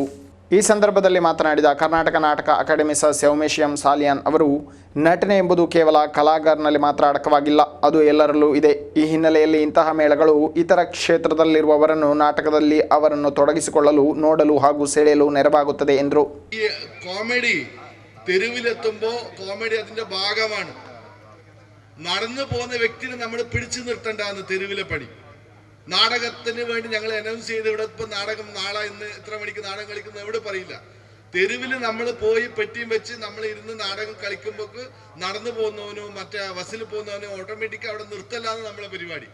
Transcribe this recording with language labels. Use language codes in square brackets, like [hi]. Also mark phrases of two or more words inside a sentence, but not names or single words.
[kn] ಈ ಸಂದರ್ಭದಲ್ಲಿ ಮಾತನಾಡಿದ ಕರ್ನಾಟಕ ನಾಟಕ ಅಕಾಡೆಮಿ ಸದಸ್ಯ ಉಮೇಶ್ ಎಂ ಸಾಲಿಯಾನ್ ಅವರು, ನಟನೆ ಎಂಬುದು ಕೇವಲ ಕಲಾಗಾರನಲ್ಲಿ ಮಾತ್ರ ಅಡಕವಾಗಿಲ್ಲ, ಅದು ಎಲ್ಲರಲ್ಲೂ ಇದೆ. ಈ ಹಿನ್ನೆಲೆಯಲ್ಲಿ ಇಂತಹ ಮೇಳಗಳು ಇತರ ಕ್ಷೇತ್ರದಲ್ಲಿರುವವರನ್ನು ನಾಟಕದಲ್ಲಿ ಅವರನ್ನು ತೊಡಗಿಸಿಕೊಳ್ಳಲು, ನೋಡಲು ಹಾಗೂ ಸೆಳೆಯಲು ನೆರವಾಗುತ್ತದೆ ಎಂದರು. [ml] ഈ കോമഡി തെരുവിലെത്തുമ്പോൾ കോമഡി അതിന്റെ ഭാഗമാണ്. നടന്നു പോകുന്ന വ്യക്തിനെ നമ്മൾ പിടിച്ചു നിർത്തേണ്ടതാണ് തെരുവിലെ പണി. നാടകത്തിന് വേണ്ടി ഞങ്ങൾ അനൗൺസ് ചെയ്ത് ഇവിടെ ഇപ്പം നാടകം നാളെ ഇന്ന് ഇത്ര മണിക്ക് നാടകം കളിക്കുന്നത് എവിടെ പറയില്ല. തെരുവിൽ നമ്മൾ പോയി പെട്ടിയും വെച്ച് നമ്മൾ ഇരുന്ന് നാടകം കളിക്കുമ്പോൾ നടന്നു പോകുന്നവനോ മറ്റേ ബസ്സിൽ പോകുന്നവനോ ഓട്ടോമാറ്റിക് അവിടെ നിർത്തല്ലാന്ന് നമ്മളെ പരിപാടി.